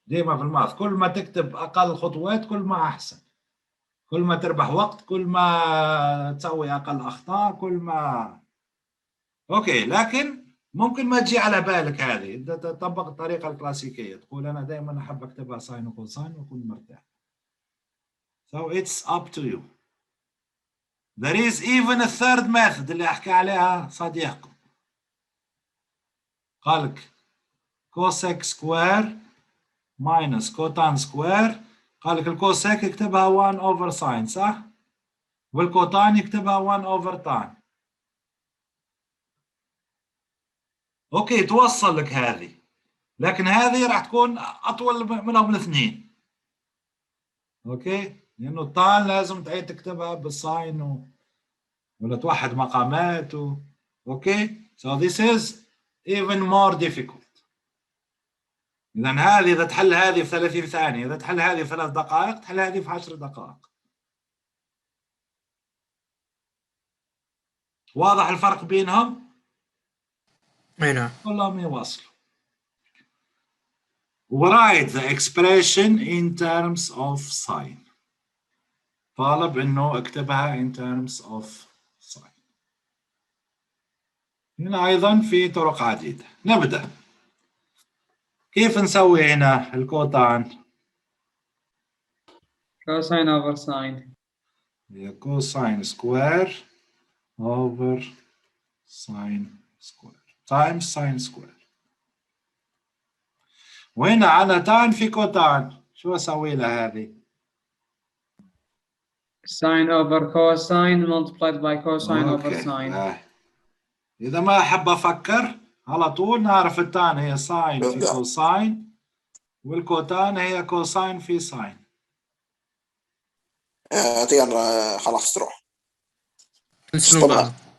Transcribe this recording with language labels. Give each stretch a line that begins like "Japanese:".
Arabic: ديما في الماث كل ما تكتب أقل خطوات كل ما أحسن، كل ما تربح وقت، كل ما تسوي أقل أخطاء، كل ما أوكي. لكن ممكن ما تجي على بالك هذه، أنت تطبق الطريقة الكلاسيكية، تقول أنا دائما أحب أكتبها ساين وكوساين وأكون مرتاح.
English: So it's up to you. There is even a third method
Arabic: اللي أحكي عليها صديقكم. قالك كوسيك سكوير ماينس كوتان سكوير. قالك الكوسيك يكتبها
English: 1 over
Arabic: ساين، صح؟ والكوتان يكتبها 1 over تان. اوكي توصل لك هذه، لكن هذه راح تكون اطول منهم الاثنين. اوكي، لانه التان لازم تعيد تكتبها بالساين ولا توحد مقامات اوكي.
English: so this is even more difficult.
Arabic: اذا هذه اذا تحل هذه في 30 ثانيه، اذا تحل هذه في 3 دقائق، تحل هذه في 10 دقائق. واضح الفرق بينهم؟ اي نعم. كلهم يوصلوا.
English: write the expression in terms of sign.
Arabic: طالب انه اكتبها
English: in terms of sign.
Arabic: هنا ايضا في طرق عديدة. نبدأ. كيف نسوي هنا الكوتان؟
English: cosine over sine. هي cosine square over sine square times sine square.
Arabic: وهنا عندنا تان في كوتان، شو اسوي لها هذه؟
English: Sine over cosine multiplied by cosine over okay. sine.
Arabic: اذا ما احب افكر على طول نعرف التان هي ساين في كوساين، والكوتان هي كوساين في ساين. خلاص تروح. تنسون بعض.